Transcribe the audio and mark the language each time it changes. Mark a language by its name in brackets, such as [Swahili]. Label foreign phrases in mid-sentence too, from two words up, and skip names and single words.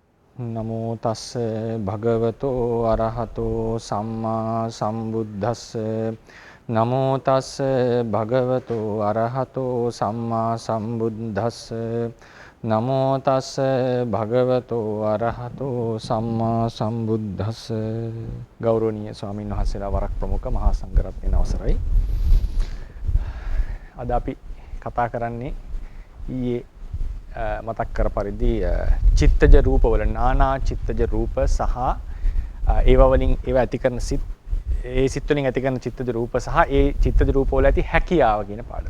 [Pali] නමෝ තස්ස භගවතෝ අරහතෝ සම්මා සම්බුද්දස්ස නමෝ තස්ස භගවතෝ අරහතෝ සම්මා සම්බුද්දස්ස නමෝ තස්ස භගවතෝ අරහතෝ සම්මා සම්බුද්දස්ස [Sinhala] ගෞරවනීය ස්වාමීන් වහන්සේලා වරක් ප්‍රමුඛ මහා සංඝරත්නයන් අවසරයි. අද අපි කතා කරන්නේ ඊයේ මතක් කර පරිදි චිත්තජ රූපවල නානා චිත්තජ රූප සහ ඒවා වලින් ඒවා ඇති කරන සිත් ඒ සිත් වලින් ඇති කරන චිත්තජ රූප සහ ඒ චිත්තජ රූපවල ඇති හැකියාව කියන පාඩම.